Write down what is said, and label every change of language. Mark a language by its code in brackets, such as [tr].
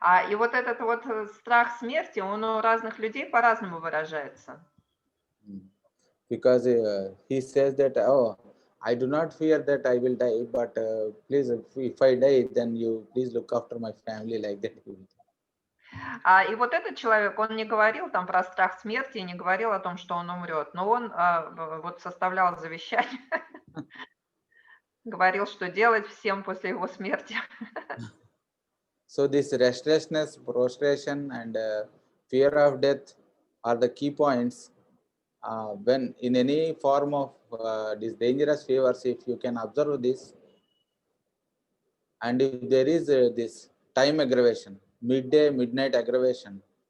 [ru] И вот этот вот страх смерти, он у разных людей по-разному выражается. [en] Because he says that, oh, I do not fear that I will die, but please, if I die, then you please look after my family like that. [ru] И вот этот человек, он не говорил там про страх смерти, не говорил о том, что он умрет, но он вот составлял завещание, говорил, что делать всем после его смерти. [en] So this restlessness, prostration, and fear of death are the key points. When in any form of these dangerous fevers, if you can observe this, and if there is this time aggravation, midday, midnight aggravation.